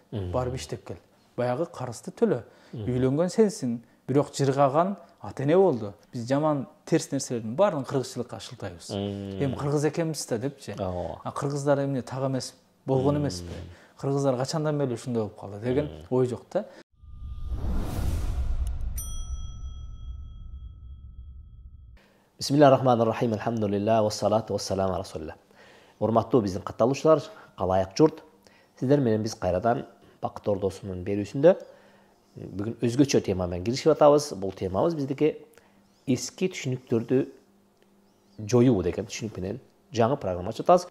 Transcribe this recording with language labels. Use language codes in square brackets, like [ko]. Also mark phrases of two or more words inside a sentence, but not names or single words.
[ky] Барып иштеп кел. Баягы карызды төлө. Үйлөнгөн сенсиң, бирок жыргаган ата-эне болду. Биз жаман терс нерселердин баарын кыргызчылыкка шылтайбыз. Эми кыргыз экенбиз да депчи. Кыргыздар эмне так эмес болгон эмеспи? Кыргыздар качандан бери ушундай болуп калды деген ой жок да. [ar] بسم الله الرحمن الرحيم. الحمد لله والصلاة والسلام على رسول الله. [ky] Урматтуу биздин катталуучулар, калайык журт. Сиздер менен биз кайрадан Бакыт Ордосунун берүүсүндө бүгүн өзгөчө тема менен киришип атабыз. Бул темабыз биздики эски түшүнүктөрдү жоюу деген түшүнүк менен жаңы программа ачып атабыз.